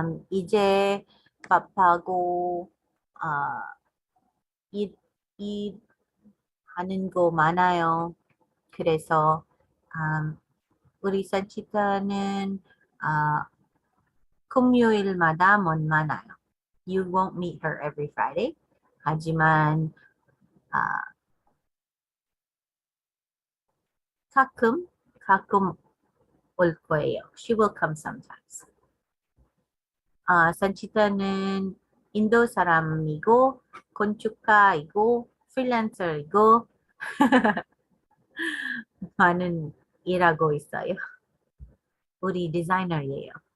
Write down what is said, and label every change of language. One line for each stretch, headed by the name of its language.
Korean: 이제 밥하고 일 하는 거 많아요. 그래서 우리 산치타는 금요일마다 못 만나요.
English: You won't meet her every Friday.
Korean: 하지만 가끔 올 거예요.
English: She will come sometimes.
Korean: 산치타는 인도 사람이고 건축가이고 프리랜서이고 많은 일하고 있어요. 우리 디자이너예요.